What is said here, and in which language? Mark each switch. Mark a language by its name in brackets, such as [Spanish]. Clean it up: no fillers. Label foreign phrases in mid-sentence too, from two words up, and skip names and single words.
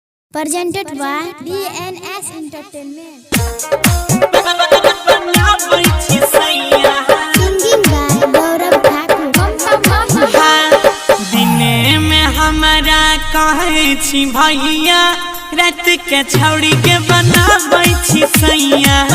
[English] Presented by DNS Entertainment. Singing by Gaurav Thakur. [Maithili] दिने में हमारा कहे छी भैया रात के छौड़ी के बनाबै छी सैया